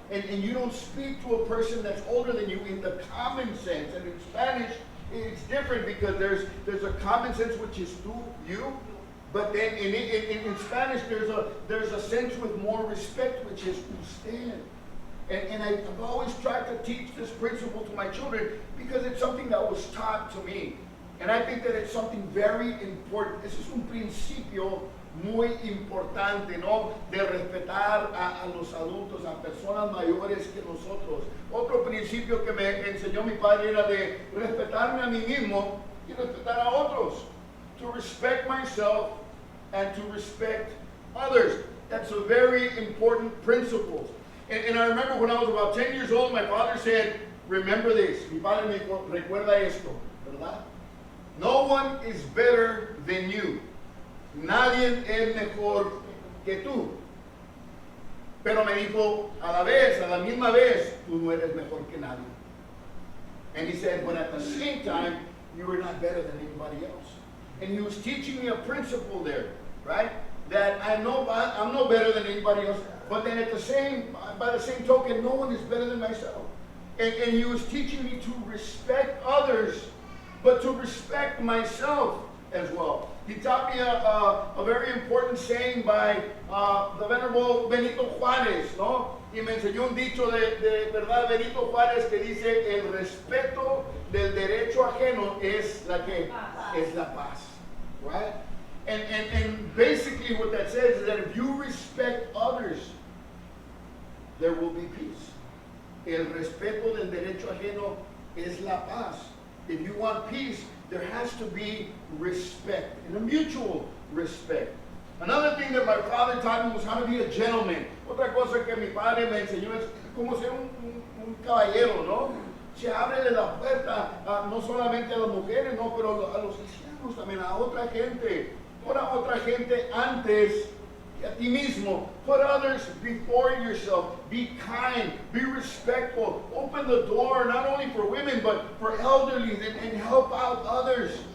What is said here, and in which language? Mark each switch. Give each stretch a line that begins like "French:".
English: And you don't speak to a person that's older than you in the common sense. And in Spanish, it's different because there's a common sense which is tú, you. But then in Spanish, there's a sense with more respect, which is usted. And I've always tried to teach this principle to my children because it's something that was taught to me. And I think that it's something very important.
Spanish: Ese es un principio muy importante, ¿no? De respetar a los adultos, a personas mayores que nosotros. Otro principio que me enseñó mi padre era de respetarme a mí mismo y respetar a otros.
English: To respect myself and to respect others. That's a very important principle. And I remember when I was about 10 years old, my father said, remember this.
Spanish: Mi padre me dijo, recuerda esto, ¿verdad?
English: No one is better than you.
Spanish: Nadie es mejor que tú. Pero me dijo, a la misma vez, tú no eres mejor que nadie.
English: And he said, but at the same time, you are not better than anybody else. And he was teaching me a principle there, right? That I'm no better than anybody else, but then by the same token, no one is better than myself. And he was teaching me to respect others, but to respect myself as well. He taught me a very important saying by the Venerable Benito Juárez, ¿no?
Spanish: Y me enseñó un dicho de verdad Benito Juárez que dice, el respeto del derecho ajeno es la paz, right?
English: And basically what that says is that if you respect others, there will be peace.
Spanish: El respeto del derecho ajeno es la paz.
English: If you want peace, there has to be respect, and a mutual respect. Another thing that my father taught me was how to be a gentleman.
Spanish: Otra cosa que mi padre me enseñó es cómo ser un caballero, ¿no? Se abre la puerta no solamente a las mujeres, no, pero a los ancianos también, a otra gente. Put a otra gente antes que a ti mismo.
English: Put others before yourself. Be kind. Be respectful. Open the door not only for women but for elderly and help out others.